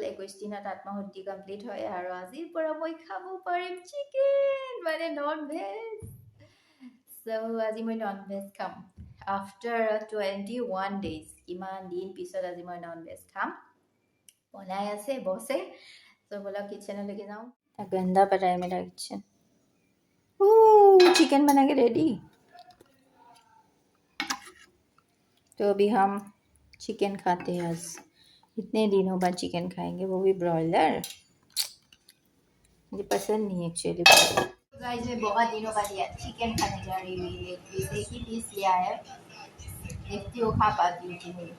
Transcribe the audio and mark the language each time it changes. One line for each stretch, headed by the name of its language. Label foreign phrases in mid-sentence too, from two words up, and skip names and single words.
Assamese: 21 দিনত আত্মশুদ্ধি কমপ্লিট হয় আৰু আজিৰ পৰা মই খাব পাৰিম চিকেন, মানে
English: non veg.
Assamese: চ' আজি মই
English: non veg
Assamese: খাম
English: after 21 days.
Assamese: কিমান দিন পিছত আজি মই
English: non veg
Assamese: খাম। বনাই আছে বছে। চ' বলক কিচেনলৈকে যাওঁ।
Hindi: गंदा पड़ा है मेरा किचन। चिकन बना के रेडी। तो अभी हम चिकन खाते हैं आज। इतने दिनों बाद चिकन खाएंगे, वो भी ब्रॉयलर। मुझे पसंद नहीं एक्चुअली। गाइस मैं बहुत दिनों बाद चिकन खाने जा रही हूँ। एक ही पीस लिया है, देखती हूँ खा पाती हूँ कि नहीं।